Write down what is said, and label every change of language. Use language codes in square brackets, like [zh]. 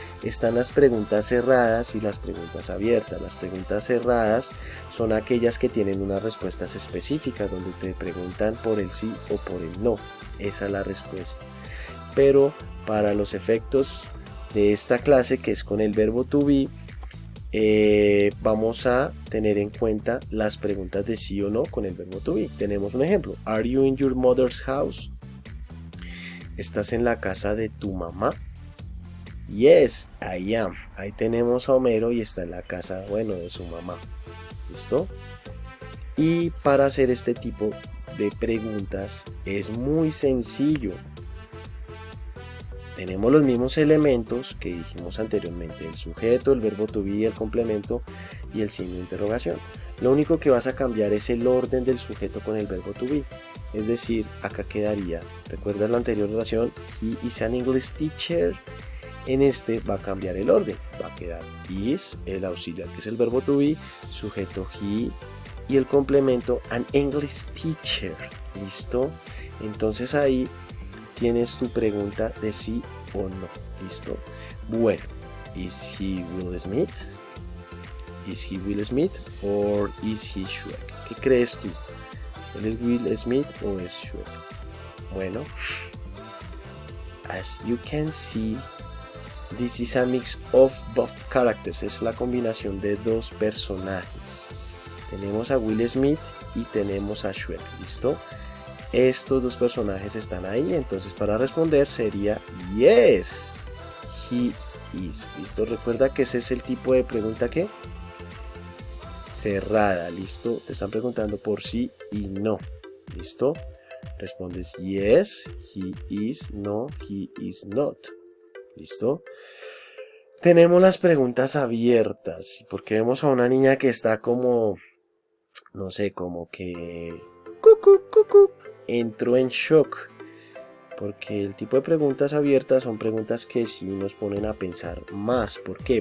[es] Están las preguntas cerradas y las preguntas abiertas. Las preguntas cerradas son aquellas que tienen unas respuestas específicas, donde te preguntan por el sí o por el no. Esa es la respuesta. Pero para los efectos de esta clase, que es con el verbo to be, vamos a tener en cuenta las preguntas de sí o no con el verbo to be. Tenemos un ejemplo. [en] Are you in your mother's house? [es] ¿Estás en la casa de tu mamá? [en] Yes, I am. [es] Ahí tenemos a Homero y está en la casa, bueno, de su mamá. ¿Listo? Y para hacer este tipo de preguntas es muy sencillo. Tenemos los mismos elementos que dijimos anteriormente, el sujeto, el verbo to be, el complemento y el signo de interrogación. Lo único que vas a cambiar es el orden del sujeto con el verbo to be. Es decir, acá quedaría, ¿recuerdas la anterior oración? [en] He is an English teacher. [es] En este va a cambiar el orden. Va a quedar is, el auxiliar que es el verbo to be, sujeto he y el complemento [en] an English teacher. [es] ¿Listo? Entonces ahí tienes tu pregunta de sí o no. ¿Listo? Bueno, [en] ¿is he Will Smith? ¿Is he Will Smith? [es] ¿O [en] is he Shrek? [es] ¿Qué crees tú? ¿Él es Will Smith o es Shrek? Bueno, [en] as you can see, this is a mix of both characters. [es] Es la combinación de dos personajes. Tenemos a Will Smith y tenemos a Shrek. ¿Listo? Estos dos personajes están ahí, entonces para responder sería [en] yes, he is. [es] ¿Listo? Recuerda que ese es el tipo de pregunta que cerrada. ¿Listo? Te están preguntando por sí y no. ¿Listo? Respondes [en] yes, he is, no, he is not. [es] ¿Listo? Tenemos las preguntas abiertas, porque vemos a una niña que está como, no sé, como que entró en shock, porque el tipo de preguntas abiertas son preguntas que sí nos ponen a pensar más. ¿Por qué?